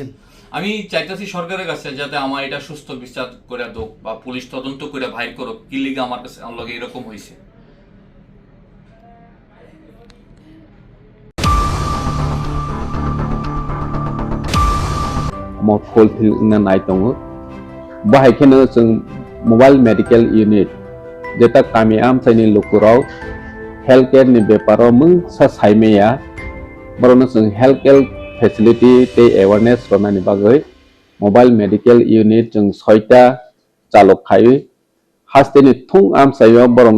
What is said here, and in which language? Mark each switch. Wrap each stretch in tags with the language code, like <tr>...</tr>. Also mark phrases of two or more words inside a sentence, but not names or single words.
<bn>আমি চাইতেছি সরকারের কাছে যাতে আমার এটা সুস্থ বিচার করে দোক, বা পুলিশ তদন্ত করে ভাই করুক কি লিগে আমার কাছে আমার লগে এরকম হয়েছে। আমার ফুলফিল নাই</bn> <brx>दङ बाहायखेनो जों</brx> <en>mobile medical unit</en> <brx>जेता कामी आमसाइनि लुकुराव</brx> <en>health care</en> <brx>नि बेपाराव मोनसा साइमेया बरनो जों</brx> <en>health care facility</en> <brx>ते अवेयरनेस रनानि बागै</brx> <en>mobile medical unit</en> <brx>जों 6टा चालक खायो हास्तेनि थुं आमसाइयाव बरनो</brx>